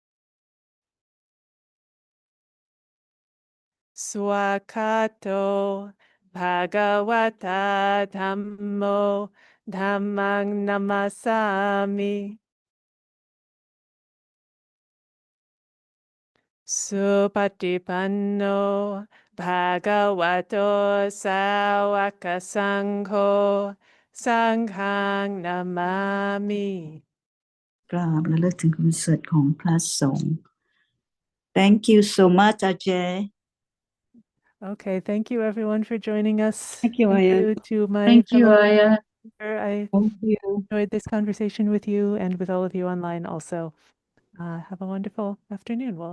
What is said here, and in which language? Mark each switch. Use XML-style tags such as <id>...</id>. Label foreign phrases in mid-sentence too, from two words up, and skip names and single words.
<pi>Swakato Bhagavata Dhammo Dhammang Namasami. Supatipanno Bhagavato Sawaka Sangho Sanghang Namami.</pi> <th>กราบระลึกถึงคุณเสด็จของพระสงฆ์</th> <en>Thank you so much, Ajay. Okay, thank you everyone for joining us. Thank you, Aya. To my Thank you, fellow Aya. I Thank you. enjoyed this conversation with you and with all of you online also. Have a wonderful afternoon.</en>